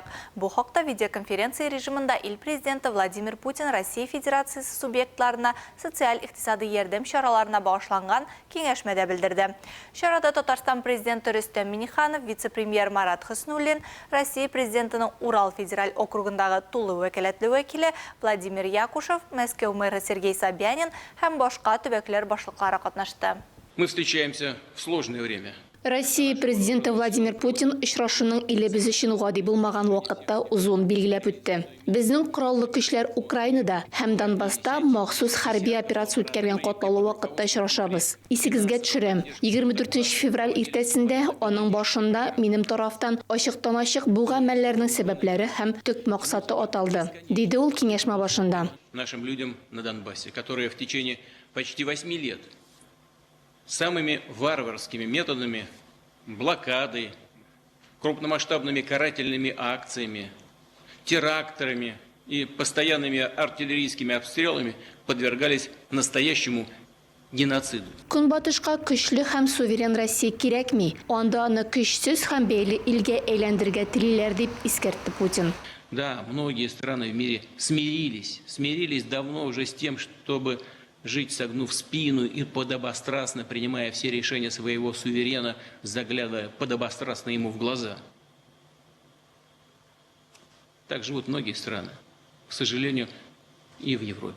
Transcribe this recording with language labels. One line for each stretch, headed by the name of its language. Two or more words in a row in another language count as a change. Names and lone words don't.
Tatar: Бу хакта видеоконференция режимында ил президенты Владимир Путин Россия Федерациясы субъектларына социаль-иктисади ярдәм чараларына багышланган киңәшмәдә белдерде. Чарада Татарстан президенты Рөстәм Миңнеханов, вице-премьер Марат Хөснуллин, Россия президентының Урал федераль округындагы тулы вәкаләтле вәкиле Владимир Якушев, Мәскәү мэры Сергей Собянин һәм башка төбәкләр башлыклары катнашты.
Russian: Мы встречаемся в сложное время.
Tatar: Россия президенты Владимир Путин очрашуның илебез өчен гади булмаган вакытта узуын билгеләп үтте. Безнең кораллы көчләр Украинада һәм Донбасста махсус хәрби операция үткәргән катлаулы вакытта очрашабыз. Исегезгә төшерәм. 24 февраль иртәсендә аның башында минем тарафтан ачыктан-ачык бу гамәлләрнең сәбәпләре һәм төп максаты аталды, диде ул киңәшмә башында.
Russian: Нашим людям на Донбассе, которые в течение почти 8 лет самыми варварскими методами, блокадой, крупномасштабными карательными акциями, терактами и постоянными артиллерийскими обстрелами подвергались настоящему геноциду.
Tatar: Көнбатышка көчле һәм суверен Россия кирәкми, анда аны көчсез һәм бәйле илгә әйләндергә телиләр дип искәртте Путин.
Russian: Да, многие страны в мире смирились давно уже с тем, чтобы жить, согнув спину и подобострастно принимая все решения своего суверена, заглядывая подобострастно ему в глаза. Так живут многие страны, к сожалению, и в Европе.